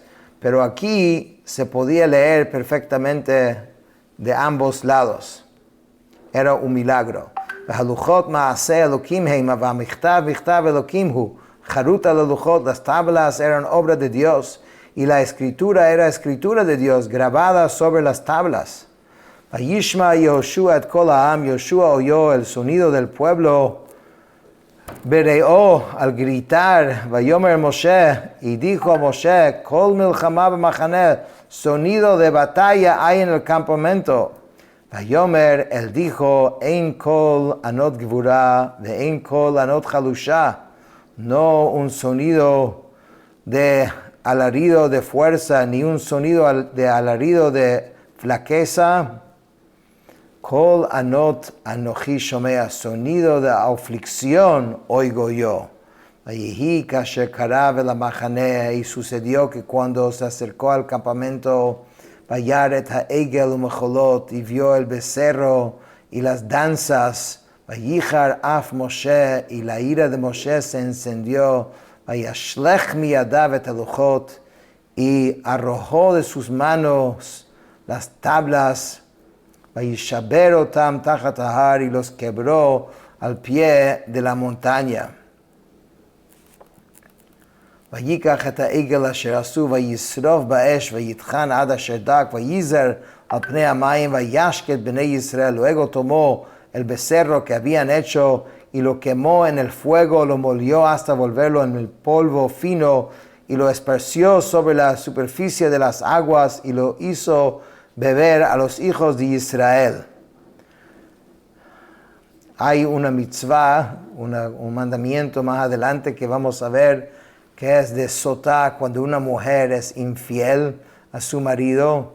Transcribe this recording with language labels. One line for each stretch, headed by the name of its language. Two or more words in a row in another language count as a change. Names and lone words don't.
Spanish: Pero aquí se podía leer perfectamente de ambos lados. Era un milagro. Las tablas eran obra de Dios y la escritura era escritura de Dios grabada sobre las tablas.
Hebrew: וישמע יהושע את קול העם,
Spanish: Yoshua oyó el sonido del pueblo, bereó al gritar,
Hebrew: ויאמר משה,
Spanish: y dijo a Moshe,
Hebrew: קול מלחמה במחנה,
Spanish: sonido de batalla hay en el campamento.
Hebrew: ויאמר,
Spanish: él dijo,
Hebrew: אין קול ענות גבורה ואין קול ענות חלושה,
Spanish: no un sonido de alarido de fuerza, ni un sonido de alarido de flaqueza.
Hebrew: קול ענות אנכי שמע,
Spanish: sonido de aflicción oigo yo.
Hebrew: ויהי כאשר קרב אל המחנה,
Spanish: y sucedió que cuando se acercó al campamento,
Hebrew: וירא את העגל ומחלת,
Spanish: y vio el becerro y las danzas,
Hebrew: ויחר אף משה,
Spanish: y la ira de Moshe se encendió,
Hebrew: וישלך מידיו את הלחת,
Spanish: y arrojó de sus manos las tablas,
Hebrew: וישבר אתם תחת ההר,
Spanish: y los quebró al pie de la montaña.
Hebrew: ויקח את העגל אשר עשו וישרף באש ויטחן עד אשר דק ויזר על פני המים וישק בני ישראל.
Spanish: Luego tomó el becerro que habían hecho y lo quemó en el fuego, lo molió hasta volverlo en el polvo fino y lo esparció sobre la superficie de las aguas y lo hizo beber a los hijos de Israel. Hay una mitzvah, un mandamiento más adelante que vamos a ver, que es de sotá, cuando una mujer es infiel a su marido.